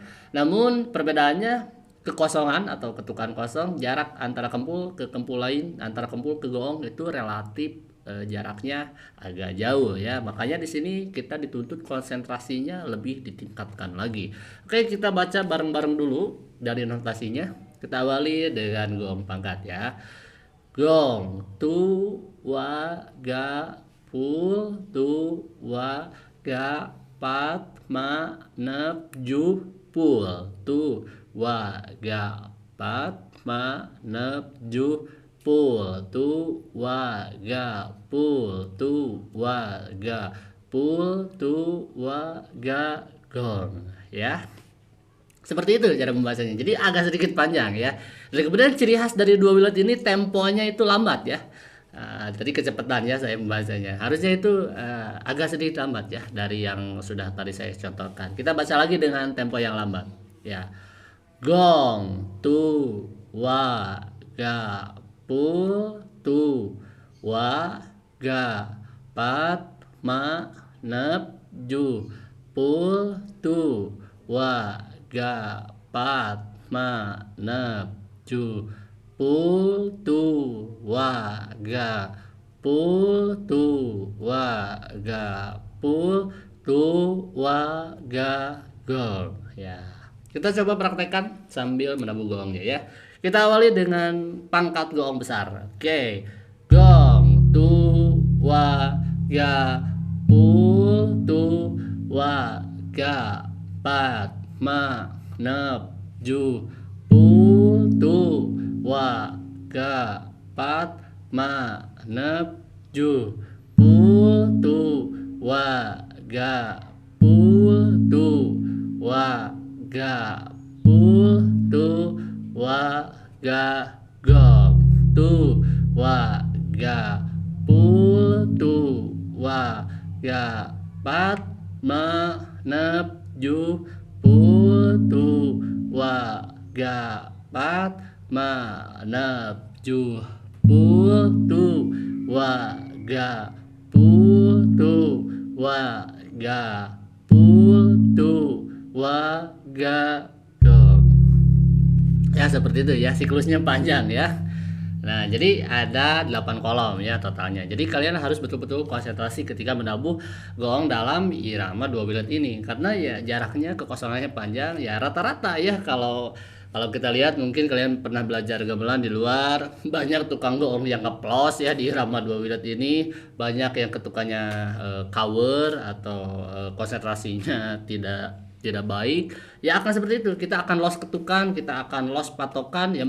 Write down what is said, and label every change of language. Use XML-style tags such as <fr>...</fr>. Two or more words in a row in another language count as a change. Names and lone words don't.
<id>Namun perbedaannya kekosongan atau ketukan kosong, jarak antara kempul ke kempul lain, antara kempul ke goong itu relatif jaraknya agak jauh ya. Makanya di sini kita dituntut konsentrasinya lebih ditingkatkan lagi. Oke, kita baca bareng-bareng dulu dari notasinya. Kita awali dengan goong pangkat ya. Gong tu wa ga pul tu wa ga pat, ma, nep, ju, pul. Tu, wa, ga, pat, ma, nep, ju, pul. Tu, wa, ga, pul. Tu, wa, ga, pul. Tu, wa, ga, gong. Ya. Seperti itu cara membacanya. Jadi agak sedikit panjang ya. Dan kemudian ciri khas dari dua wilet ini temponya itu lambat ya. Tadi kecepatan ya saya membacanya. Harusnya itu agak sedikit lambat ya dari yang sudah tadi saya contohkan. Kita baca lagi dengan tempo yang lambat ya. Gong, tu, wa, ga, pul, tu, wa, ga, pat, ma, nep, ju, pul, tu, wa, ga, pat, ma, nep, ju, pul, tu, wa, ga, pul, tu, wa, ga, pul, tu, wa, ga, gong ya. Kita coba praktekkan sambil menabuh gongnya ya. Kita awali dengan pangkat gong besar. Oke. Gong, tu, wa, ga, pul, tu, wa, ga, pat, ma, nep, ju, pul, tu, wa, ga, pat, ma, nep, ju, pul, tu, wa, ga, pul, tu, wa, ga, pul, tu, wa, ga, gong. Tu, wa, ga, pul, tu, wa, ga, pat, ma, nep, ju, pul, tu, wa, ga, pat, ma, nep, ju, pul, tu, wa, ga, pul, tu, wa, ga, pul, tu, wa, ga, gong. Ya seperti itu ya, siklusnya panjang ya. Nah, jadi ada 8 kolom ya totalnya. Jadi kalian harus betul-betul konsentrasi ketika menabuh gong dalam irama dua wilet ini karena ya jaraknya kekosongannya panjang ya rata-rata ya kalau kita lihat mungkin kalian pernah belajar gamelan di luar, banyak tukang gong yang ngeplos ya di irama dua wilet ini, banyak yang ketukannya cover atau konsentrasinya tidak baik ya akan seperti itu, kita akan lost ketukan, kita akan lost patokan ya.</id>